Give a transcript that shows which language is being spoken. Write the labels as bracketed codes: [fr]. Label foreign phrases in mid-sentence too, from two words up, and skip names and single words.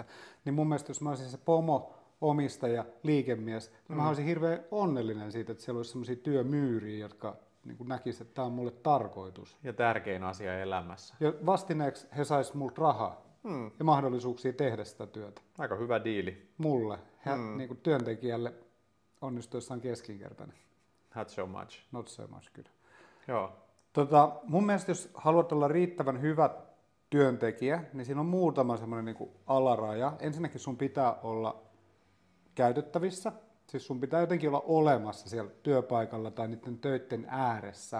[fi] Niin mun mielestä jos mä olisin se pomo, omistaja, liikemies, niin mä olisin hirveän onnellinen siitä, että siellä olisi sellaisia työmyyriä, jotka niin kuin näkisivät, että tämä on mulle tarkoitus. Ja tärkein asia elämässä. Ja vastineeksi he sais multa rahaa ja mahdollisuuksia tehdä sitä työtä. Aika hyvä diili. Mulle, niin kuin työntekijälle onnistuessaan keskinkertainen. [en] Not so much. Not so much, [fi] kyllä. Joo. Mun mielestä jos haluat olla riittävän hyvä työntekijä, niin siinä on muutama semmoinen niin kuin alaraja. Ensinnäkin sun pitää olla käytettävissä. Siis sun pitää jotenkin olla olemassa siellä työpaikalla tai niiden töiden ääressä.